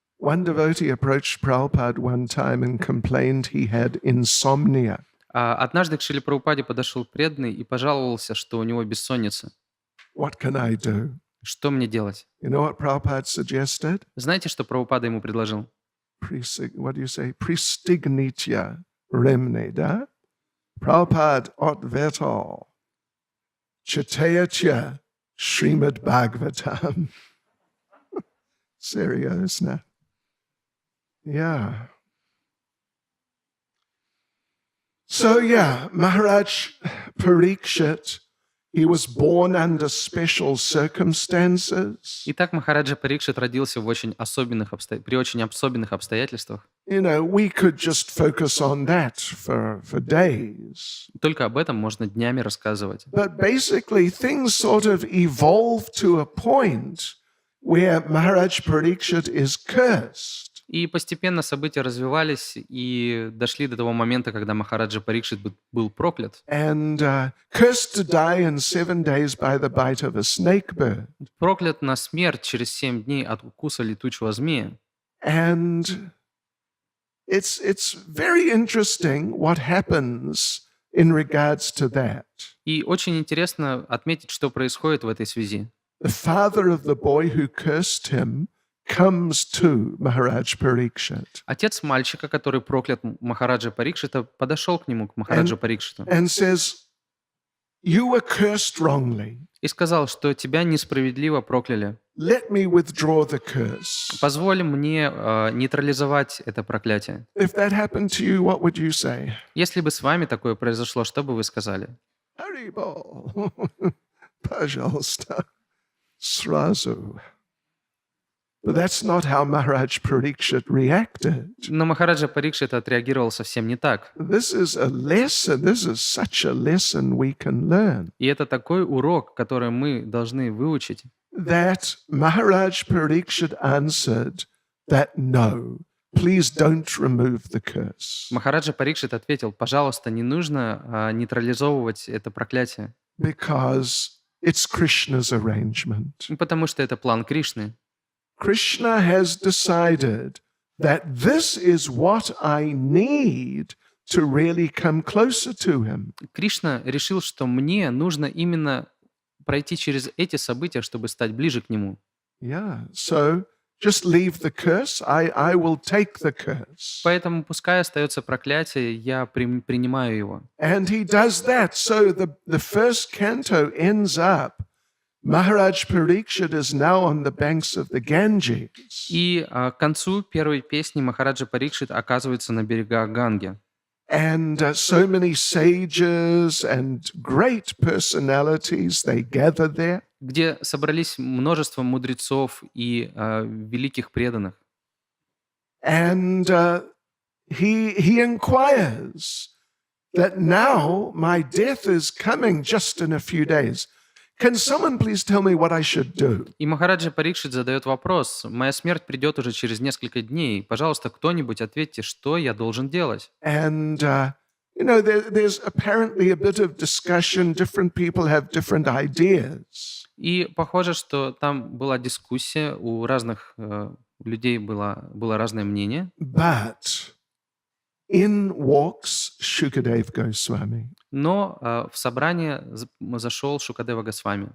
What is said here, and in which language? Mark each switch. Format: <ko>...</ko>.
<en>One devotee approached Prabhupada one time and complained he had insomnia.</en> <ru>Однажды к Шриле Прабхупаде подошел преданный и пожаловался, что у него бессонница.</ru> <en>What can I do?</en> <ru>Что мне делать?</ru> <en>You know what Prabhupada suggested?</en> <ru>Знаете, что Прабхупада ему предложил?</ru> <en>What do you say?</en> <ru>Pristignitya remne, да? Prabhupada ответил. Читайте Шримад Бхагаватам. Серьезно.</ru> <en>Yeah. So yeah, Maharaj Parikshit, he was born under special circumstances.</en> <ru>Итак, Махараджа Парикшит родился в при очень особенных обстоятельствах.</ru> <en>You know, we could just focus on that for days.</en> <ru>Только об этом можно днями рассказывать.</ru> <en>But basically, things sort of evolved to a point where Maharaj Parikshit is cursed.</en> <ru>И постепенно события развивались и дошли до того момента, когда Махараджа Парикшит был проклят.</ru> <en>And cursed to die in 7 days by the bite of a snake bird.</en> <ru>Проклят на смерть через 7 дней от укуса летучего змея.</ru> <en>And it's very interesting what happens in regards to that.</en> <ru>И очень интересно отметить, что происходит в этой связи.</ru> <en>The father of the boy who cursed him comes to Maharaj Parikshit</en> <ru>Отец мальчика, который проклят Махараджа Парикшита, подошел к нему, к Махараджу Парикшиту,</ru> <en>and says, "You were cursed wrongly.</en> <ru>и сказал, что тебя несправедливо прокляли.</ru> <en>Let me withdraw the curse."</en> <ru>Позволь мне нейтрализовать это проклятие.</ru> <en>If that happened to you, what would you say?</en> <ru>Если бы с вами такое произошло, что бы вы сказали? Haribol. Пожалуйста. Сразу.</ru> <en>But that's not how Maharaj Parikshit reacted.</en> <ru>Но Махараджа Парикшит отреагировал совсем не так.</ru> <en>This is a lesson. This is such a lesson we can learn.</en> <ru>И это такой урок, который мы должны выучить.</ru> <en>That Maharaj Parikshit answered that no, please don't remove the curse.</en> <ru>Махараджа Парикшит ответил, пожалуйста, не нужно нейтрализовывать это проклятие,</ru> <en>Because it's Krishna's arrangement.</en> <ru>потому что это план Кришны.</ru> <en>Krishna has decided that this is what I need to really come closer to him.</en> <ru>Кришна решил, что мне нужно именно пройти через эти события, чтобы стать ближе к нему.</ru> <en>Yeah, so just leave the curse. I will take the curse.</en> <ru>Поэтому пускай остается проклятие, я принимаю его.</ru> <en>And he does that. So the first canto ends up. Maharaj Parikshit is now on the banks of the Ganges.</en> <ru>И к концу первой песни Махараджа Парикшит оказывается на берегах Ганги.</ru> <en>And so many sages and great personalities, they gather there.</en> <ru>Где собрались множество мудрецов и великих преданных.</ru> <en>And he inquires that now my death is coming just in a few days. Can someone please tell me what I should do?</en> <ru>И Махараджа Парикшит задает вопрос. Моя смерть придет уже через несколько дней. Пожалуйста, кто-нибудь ответьте, что я должен делать?</ru> <en>And, there's apparently a bit of discussion. Different people have different ideas.</en> <ru>И похоже, что там была дискуссия, у разных людей было разное мнение.</ru> <en>But in walks Shukadev Goswami.</en> <ru>Но в собрание зашел Шукадева Госвами.</ru>